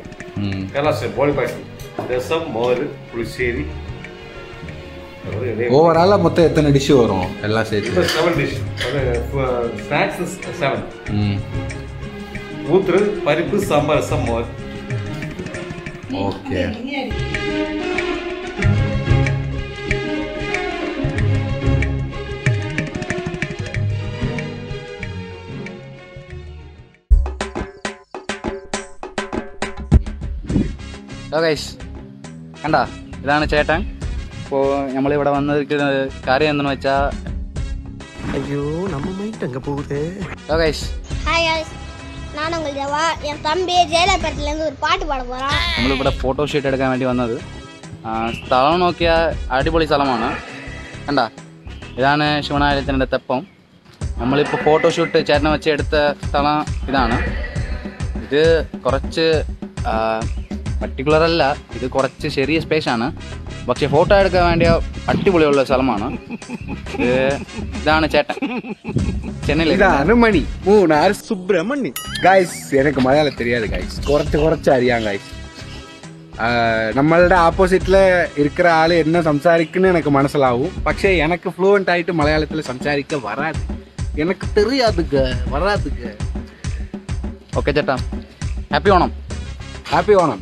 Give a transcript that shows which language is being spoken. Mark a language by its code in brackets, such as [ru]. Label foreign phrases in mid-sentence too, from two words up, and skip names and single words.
[ta] கேரளா ஸ்டைல் போலி பாயசம், ரசம், மோர், புளிச்சேரி. ஓவராலாக மொத்தம் எத்தனை டிஷ்ஷு வரும் எல்லாம் சேர்த்து? 7 டிஷ். ஸ்நாக்ஸ் 7. ஊத்துரு, பருப்பு, சாம்பார், ரசம், மோர். ஓகே. [ml] ഗൈസ് കണ്ടാ, ഇതാണ് ചേട്ടൻ. ഇപ്പോൾ നമ്മളിവിടെ വന്നിരിക്കുന്ന കാര്യം എന്തെന്ന് വെച്ചാൽ, [ta] ஐயோ நம்ம மைண்ட் அங்கே போகுது. [ml] ഗൈസ് [en] hi guys, [ta] நான் உங்கள் தேவா. என் தம்பி ஜெயலலிதாலேருந்து ஒரு பாட்டு பாட போகிறான். [ml] നമ്മളിവിടെ ഫോട്ടോഷൂട്ട് എടുക്കാൻ വേണ്ടി വന്നത്. സ്ഥലം നോക്കിയാൽ അടിപൊളി സ്ഥലമാണ്. കണ്ടാ, ഇതാണ് ശിവനാലയത്തിൻ്റെ തെപ്പം. നമ്മളിപ്പോൾ ഫോട്ടോഷൂട്ട് ചേട്ടനെ വെച്ച് എടുത്ത സ്ഥലം ഇതാണ്. ഇത് കുറച്ച് പർട്ടിക്കുലർ അല്ല, ഇത് കുറച്ച് ചെറിയ സ്പേസാണ്. പക്ഷേ ഫോട്ടോ എടുക്കാൻ വേണ്ടിയ അടിപൊളിയുള്ള സ്ഥലമാണ്. ഇതാണ് ചേട്ടൻ, [ta] சென்னையில். இதான் மணி 3 சுப்பிரமணி. காய்ஸ் எனக்கு மலையாளம் தெரியாது காய்ஸ், [ml] കുറച്ച് അറിയാം காய்ஸ். [ta] நம்மளோட ஆப்போசிட்டில் இருக்கிற ஆள் என்ன சம்சாரிக்குன்னு எனக்கு மனசிலாகும். പക്ഷേ எனக்கு ஃப்ளூவெண்ட் ஆகிட்டு மலையாளத்தில் சம்சாரிக்க வராது. எனக்கு வராதுங்க. [ml] ഓക്കെ ചേട്ടാ, ഹാപ്പി ഓണം. [ta] ஹாப்பி ஓணம்.